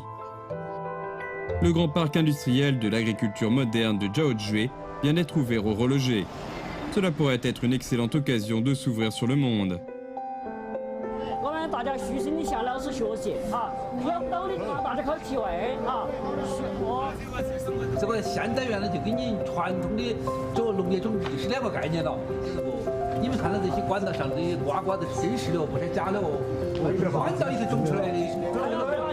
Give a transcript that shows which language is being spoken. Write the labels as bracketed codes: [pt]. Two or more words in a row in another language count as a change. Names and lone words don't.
[fr] Le grand parc industriel de l'agriculture moderne de Jiaozhui vient d'être ouvert aux relogés. Cela pourrait être une excellente occasion de s'ouvrir sur le monde. [zh] 这个现代原来就跟你传统的做农业种地是两个概念了，你们看到这些管道上这些瓜的是真实的，不是假的哦，管道也是种出来的。